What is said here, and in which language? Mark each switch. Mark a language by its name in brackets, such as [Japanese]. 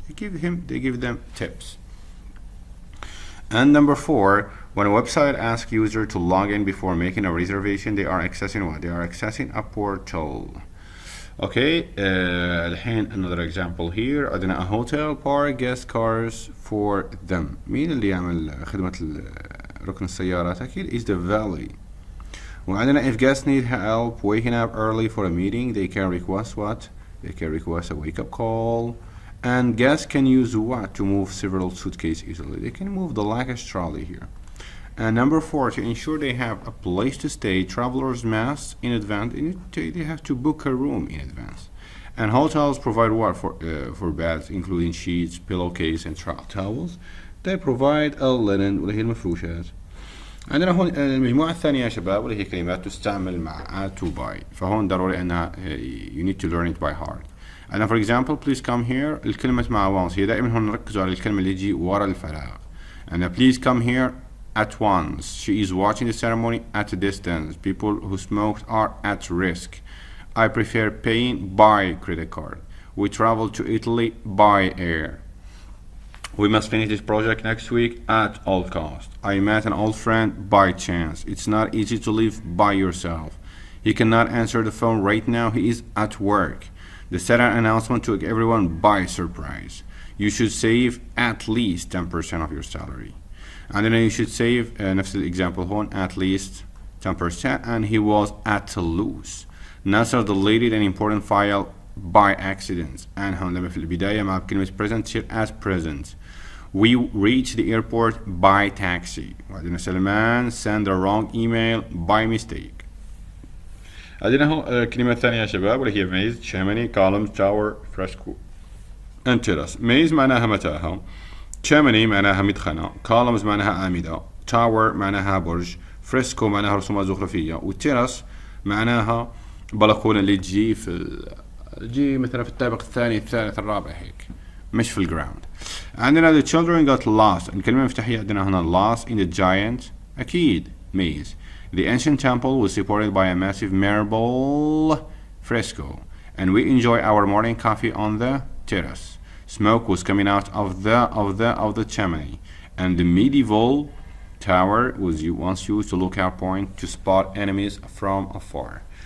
[English] They give them tips. And number 4 when a website asks user to log in before making a reservation they are accessing what? They are accessing a portal. Okay, [Arabic] الحين [English] another example here [Arabic] عندنا [English] a hotel park guest cars for them. [Arabic] مين اللي يعمل خدمة ركن السيارات؟ أكيد [English] is the valley. [Arabic] وعندنا [English] if guests need help waking up early for a meeting they can request what? They can request a wake up call. And guests can use what to move several suitcases easily? They can move the luggage trolley here. And number 4 to ensure they have a place to stay travelers must in advance they have to book a room in advance. And hotels provide what for beds including sheets, pillowcase and towels. They provide a linen [Arabic] واللي هي المفروشات. عندنا هون المجموعة الثانية يا شباب واللي هي كلمات تستعمل مع [English] to buy، [Arabic] فهون ضروري أنها [English] you need to learn it by heart. [Arabic] عندنا [English] for example please come here [Arabic] الكلمة مع once هي دائما هون نركزوا على الكلمة اللي تجي ورا الفراغ. عندنا [English] please come here at once. She is watching the ceremony at a distance. People who smoked are at risk. I prefer paying by credit card. We travel to Italy by air. We must finish this project next week at all cost. I met an old friend by chance. It's not easy to live by yourself. He cannot answer the phone right now. He is at work. The Saturn announcement took everyone by surprise. You should save at least 10% of your salary. And then you should save [Arabic] نفس [English] example [Arabic] هون [English] at least 10% and he was at a loss. NASA deleted an important file by accident. [Arabic] and هون لما في البداية مع كلمة present تصير [English] at present. We reached the airport by taxi. [Arabic] وعندنا [English] Salman send the wrong email by mistake. [Arabic] عندنا هون الكلمة الثانية يا شباب واللي هي [English] maze chimney columns tower fresco and terrace. [Arabic] maze معناها متاهة، chimney معناها مدخنة، columns معناها أعمدة، tower معناها برج، fresco معناها رسومات زخرفية، والتيرس معناها بلكونة اللي تجي مثلا في الطابق الثاني الثالث الرابع هيك مش في الجراوند. عندنا [English] the children got lost. [Arabic] الكلمة المفتاحية عندنا هنا [English] lost in the giant [Arabic] أكيد [English] maze. The ancient temple was supported by a massive marble fresco and we enjoy our morning coffee on the terrace. Smoke was coming out of the chimney, and the medieval tower was once used to lookout point to spot enemies from afar.